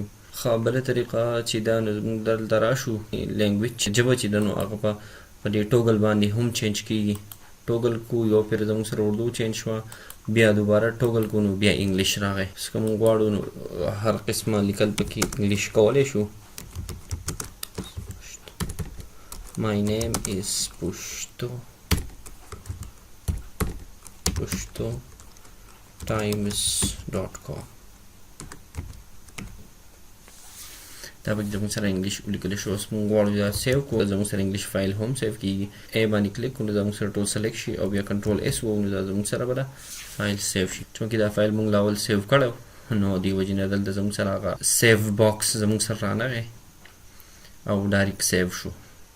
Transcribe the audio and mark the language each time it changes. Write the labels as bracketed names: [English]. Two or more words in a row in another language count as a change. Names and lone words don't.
[Pashto] ښه بله طریقه چې دا نو موږ دلته راشو لینګویج ژبه چې ده نو هغه په دې ټوګل باندې هم چینج کېږي. ټوګل کو یو پیر زموږ سره اردو چینج شوه، بیا دوباره ټوګل کو نو بیا انګلیش راغی. که موږ غواړو نو هر قسمه لیکل پکې انګلیش کولی شو. [English] My name is pashtotimes.com. [Pashto] دا به زموږ سره انګلیش ولیکلی شو. اوس موږ غواړو دا سیو کړو، زموږ سره انګلیش فایل هم سیو کېږي. ای باندې کلیک کړو، زموږ سره ټول سلیکټ شي او بیا کنټرول اس ووهو نو دا زموږ سره به دا فایل سیو شي. چونکې دا فایل موږ لاول سیو کړی نو دې وجې نه دلته زموږ سره هغه سیو باکس زموږ سره رانغی او ډایرکټ سیو شو.